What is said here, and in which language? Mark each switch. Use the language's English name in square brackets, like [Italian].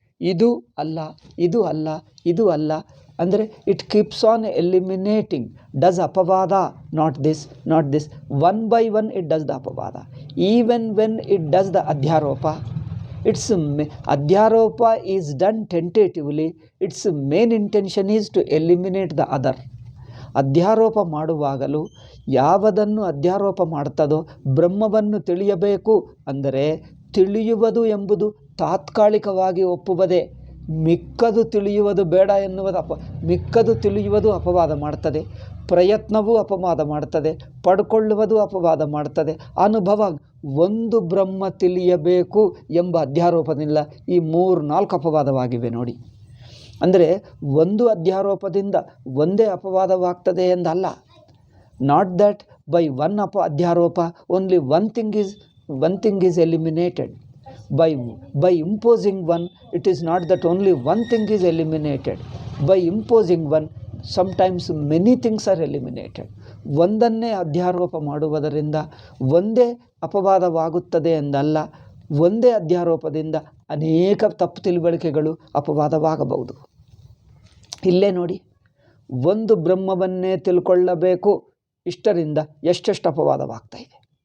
[Kannada] ಇದು ಅಲ್ಲ, ಇದು ಅಲ್ಲ, ಇದು ಅಲ್ಲ ಅಂದರೆ [English] It keeps on eliminating. Does ಅಪವಾದ, not this, not this. One by one it does the ಅಪವಾದ. Even when it does the ಅಧ್ಯಾರೋಪ, its adhyaropa is done tentatively. Its main intention is to eliminate the other. [Kannada] ಅಧ್ಯಾರೋಪ ಮಾಡುವಾಗಲೂ ಯಾವುದನ್ನು ಅಧ್ಯಾರೋಪ ಮಾಡ್ತದೋ ಬ್ರಹ್ಮವನ್ನು ತಿಳಿಯಬೇಕು ಅಂದರೆ ತಿಳಿಯುವುದು ಎಂಬುದು ತಾತ್ಕಾಲಿಕವಾಗಿ ಒಪ್ಪುವುದೇ. ಮಿಕ್ಕದು ತಿಳಿಯುವುದು ಬೇಡ ಎನ್ನುವುದು ಮಿಕ್ಕದು ತಿಳಿಯುವುದು ಅಪವಾದ ಮಾಡ್ತದೆ. ಪ್ರಯತ್ನವೂ ಅಪವಾದ ಮಾಡ್ತದೆ. ಪಡ್ಕೊಳ್ಳುವುದು ಅಪವಾದ ಮಾಡ್ತದೆ. ಅನುಭವ ಒಂದು ಬ್ರಹ್ಮ ತಿಳಿಯಬೇಕು ಎಂಬ ಅಧ್ಯಾರೋಪದಿಂದ ಈ 3-4 ಅಪವಾದವಾಗಿವೆ ನೋಡಿ. ಅಂದರೆ ಒಂದು ಅಧ್ಯಾರೋಪದಿಂದ ಒಂದೇ ಅಪವಾದವಾಗ್ತದೆ ಎಂದಲ್ಲ. [English] Not that by one ಅಧ್ಯಾರೋಪ only one thing is eliminated. By imposing one, it is not that only one thing is eliminated. By imposing one, sometimes many things are eliminated. [Kannada] ಒಂದನ್ನೇ ಅಧ್ಯಾರೋಪ ಮಾಡುವುದರಿಂದ ಒಂದೇ ಅಪವಾದವಾಗುತ್ತದೆ ಎಂದಲ್ಲ. ಒಂದೇ ಅಧ್ಯಾರೋಪದಿಂದ ಅನೇಕ ತಪ್ಪು ತಿಳುವಳಿಕೆಗಳು ಅಪವಾದವಾಗಬಹುದು. ಇಲ್ಲೇ ನೋಡಿ, ಒಂದು ಬ್ರಹ್ಮವನ್ನೇ ತಿಳ್ಕೊಳ್ಳಬೇಕು, ಇಷ್ಟರಿಂದ ಎಷ್ಟೆಷ್ಟು ಅಪವಾದವಾಗ್ತಾ ಇದೆ.